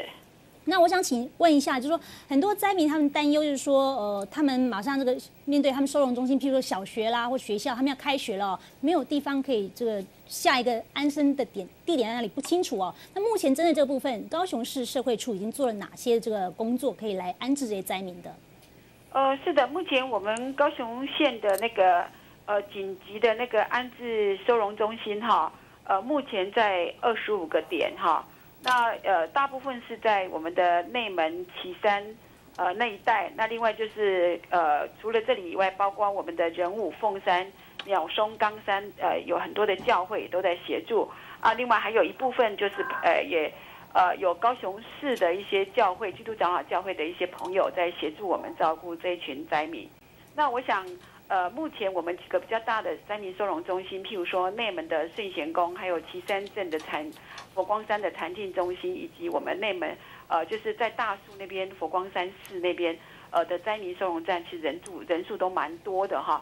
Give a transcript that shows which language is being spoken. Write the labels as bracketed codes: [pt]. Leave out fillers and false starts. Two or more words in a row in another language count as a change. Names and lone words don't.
[zh] 那我想請問一下，就是說很多災民他們擔憂，就是說，他們馬上這個面對他們收容中心，譬如說小學啦或學校，他們要開學了，沒有地方可以這個下一個安身的地點在哪裡不清楚哦。那目前針對這個部分，高雄市社會處已經做了哪些這個工作，可以來安置這些災民的？是的，目前我們高雄縣的那個緊急的那個安置收容中心哈，目前在25個點哈。那大部分是在我們的內門、旗山那一帶。那另外就是除了這裡以外，包括我們的仁武、鳳山、鳥松、岡山，有很多的教會都在協助啊。另外還有一部分就是也有高雄市的一些教會、基督長老教會的一些朋友在協助我們照顧這一群災民。那我想目前我們幾個比較大的災民收容中心，譬如說內門的聖賢宮，還有旗山鎮的佛光山的禪淨中心，以及我們內門就是在大樹那邊佛光山寺那邊的災民收容站，其實人數都蠻多的哈。